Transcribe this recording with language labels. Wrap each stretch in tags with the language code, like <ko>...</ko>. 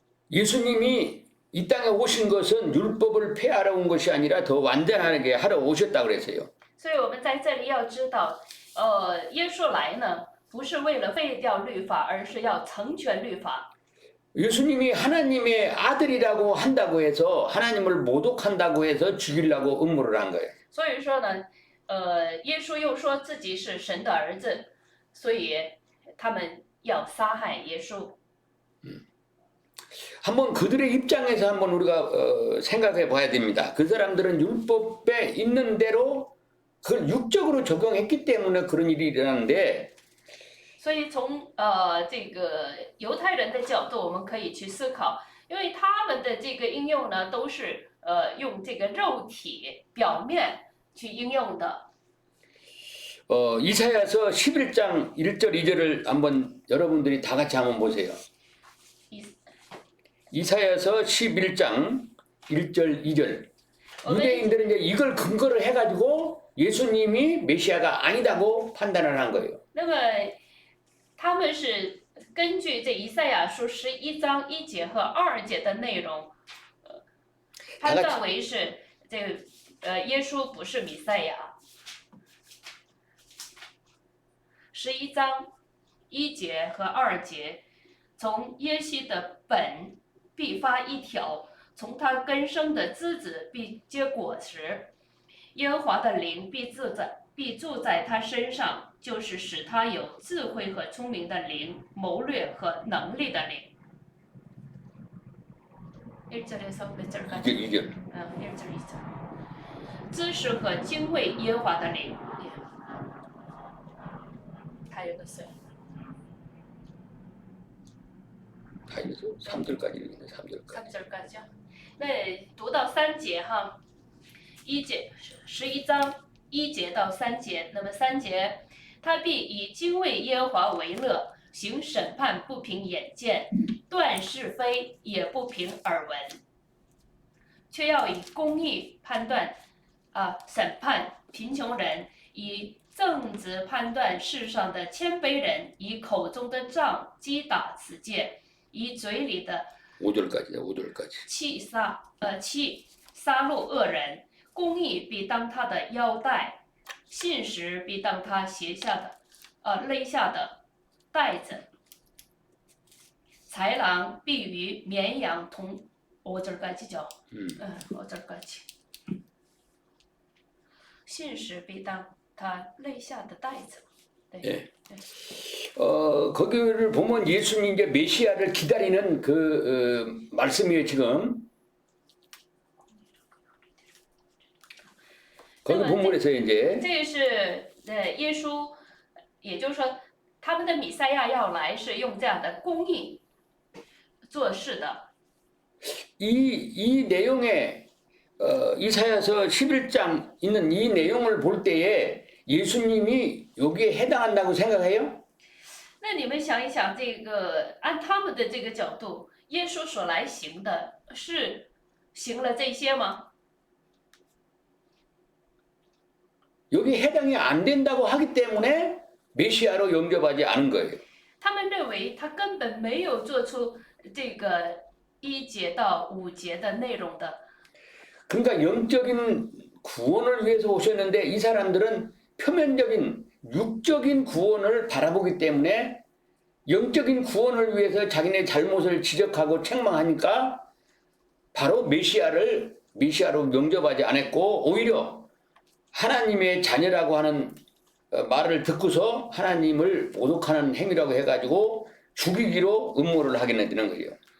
<ko>예수님이 이 땅에 오신 것은 율법을 폐하러 온 것이 아니라 더 완전하게 하러 오셨다 그랬어요.</ko> <zh>所以我们在这里要知道，耶稣来呢，不是为了废掉律法，而是要成全律法。</zh> <ko>예수님이 하나님의 아들이라고 한다고 해서 하나님을 모독한다고 해서 죽이려고 음모를 한 거예요.</ko> <zh>所以说呢，耶稣又说自己是神的儿子，所以他们要杀害耶稣。</zh> <ko>한번 그들의 입장에서 한번 우리가 생각해 봐야 됩니다. 그 사람들은 율법에 있는 대로 그걸 육적으로 적용했기 때문에 그런 일이 일어나는데</ko> <zh>所以从这个犹太人的角度，我们可以去思考，因为他们的这个应用呢，都是用这个肉体表面去应用的。</zh> <ko>이사야서 11장 1절 2절을 한번 여러분들이 다 같이 한번 보세요. 이사야서 11장 1절 2절. 유대인들은 이제 이걸 근거로 해가지고 예수님이 메시아가 아니다고 판단을 한 거예요.</ko> <zh>那么他们是根据这以赛亚书11章1节和2节的内容，判断为是这个耶稣不是弥赛亚。 11章1节和2节，从耶西的本必发一条，从他根生的枝子必结果实，耶和华的灵必住在他身上，就是使他有智慧和聪明的灵，谋略和能力的灵。</zh> <ko>1절에서 몇 절까지? 2절. 1절 2절.</ko> <zh>知识和敬畏耶和华的灵。</zh> <ko>다 읽었어요. 다 읽어서 3절까지 읽는데 3절까지. 3절까지요.</ko> <zh>네, 读到3节哈，1节11章1节到3节，那么3节，他必以敬畏耶和华为乐，行审判不凭眼见，断是非也不凭耳闻，却要以公义判断审判贫穷人，以正直判断世上的谦卑人，以口中的杖击打此界，以嘴里的</zh> <ko>5절까지죠. 5절까지.</ko> <zh>弃杀戮恶人，公义必当他的腰带，信实必当他勒下的带子，豺狼必与绵羊同。</zh> <ko>5절까지죠. 5절까지.</ko> <zh>信实必当他肋下的带子。</zh> <ko>네. 예. 거기를 보면 예수님 이제 메시아를 기다리는 그 말씀이에요 지금. 거기 본문에서 이제</ko> <zh>这是耶稣，也就是说他们的弥赛亚要来是用这样的公义做事的。</zh> <ko>이 내용에 이사야서 11장 있는 이 내용을 볼 때에 예수님이 여기에 해당한다고 생각해요?</ko> <zh>那你们想一想，这个按他们的这个角度，耶稣所来行的是行了这些吗？</zh> <ko>여기 해당이 안 된다고 하기 때문에 메시아로 영접하지 않은 거예요.</ko> <zh>他们认为他根本没有做出这个1节到5节的内容的。</zh> <ko>그러니까 영적인 구원을 위해서 오셨는데 이 사람들은 표면적인 육적인 구원을 바라보기 때문에 영적인 구원을 위해서 자기네 잘못을 지적하고 책망하니까 바로 메시아로 영접하지 않았고 오히려 하나님의 자녀라고 하는 말을 듣고서 하나님을 모독하는 행위라고 해가지고 죽이기로 음모를 하게 되는 거예요.</ko>